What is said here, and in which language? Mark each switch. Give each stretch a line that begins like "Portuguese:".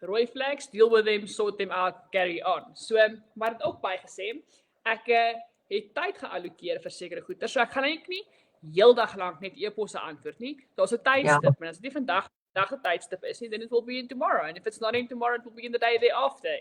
English: Rooi flags, deal with them, sort them out, carry on.
Afrikaans: So, maar dit ook bygesê, ek het tyd geallokeer vir sekere goeder. So ek gaan eintlik nie heeldag lank net e-posse antwoord nie. Daar's 'n tydstip, maar as dit nie vandag se tydstip is nie,
English: then it will be in tomorrow. And if it's not in tomorrow, it will be in the day thereafter.